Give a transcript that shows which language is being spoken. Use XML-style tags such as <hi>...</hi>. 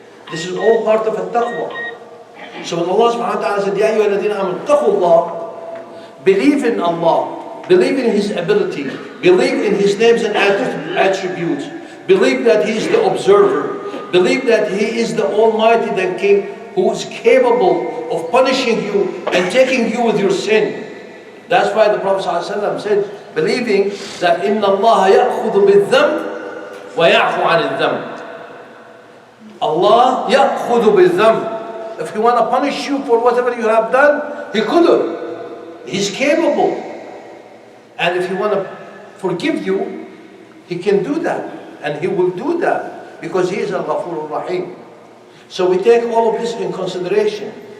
<en>This is all part of a taqwa. So when Allah subhanahu wa ta'ala said,</en> <ar>يَا أَيُّهَا الَّذِينَ آمَنُوا اتَّقُوا اللَّهَ,</ar> <en>believe in Allah, believe in His ability, believe in His names and attributes, believe that He is the observer, believe that He is the Almighty, the King, who is capable of punishing you and taking you with your sin. That's why the Prophet ﷺ said, believing that</en> <ar>إِنَّ اللَّهَ يَأْخُذُ بِالذَّنْبِ وَيَعْفُ عَنِ الذَّنْبِ. Allah يَأْخُذُ بِالذَّنْبِ.</ar> <en>If He want to punish you for whatever you have done, He could have. He's capable. And if He want to forgive you, He can do that. And He will do that. because He is Al-Ghafur Rahim. So we take all of this in consideration.</en>